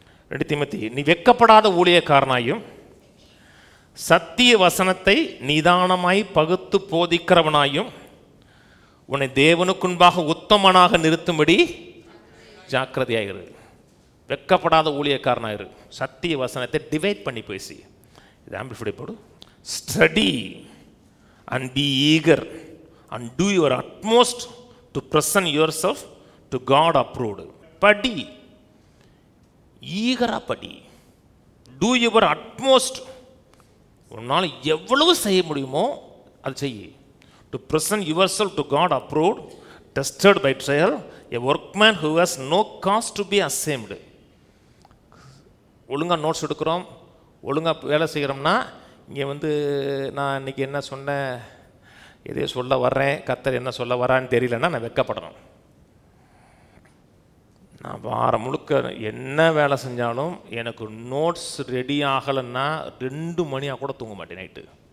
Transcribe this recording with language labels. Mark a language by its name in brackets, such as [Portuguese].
[Tamil] 2 தீமோத்தேயு, நீ வெட்கப்படாத ஊழியக்காரனாயும் சத்திய வசனத்தை நிதானமாய் பகுத்து போதிக்கிறவனாயும் உன்னை தேவனுக்குன்பாக உத்தமனாக நிறுத்தும்படி ஜாக்கிரதையாயிரு. வெட்கப்படாத ஊழியக்காரனாயிரு. சத்திய வசனத்தை டிவைட் பண்ணி பேசி, இது ஆம்பிளிஃபை போடு. [English] Study and be eager and do your utmost to present yourself to God approved. [Tamil] படி, ஈகரா படி. [English] do your utmost, [Tamil] உன்னால் எவ்வளவு செய்ய முடியுமோ அது செய்ய. [English] to present yourself to God approved, tested by trial, a workman who has no cause to be ashamed. [Tamil] ஒழுங்காக notes எடுக்கிறோம், ஒழுங்காக வேலை செய்கிறோம்னா, இங்கே நான் இன்றைக்கி என்ன சொன்னேன், எதையோ சொல்ல வர்றேன், கர்த்தர் என்ன சொல்ல வரான்னு தெரியலன்னா நான் வெட்கப்படணும். நான் வாரம் முழுக்க என்ன வேலை செஞ்சாலும் எனக்கு நோட்ஸ் ரெடி ஆகலைன்னா 2 மணியாக கூட தூங்க மாட்டேன் நைட்டு.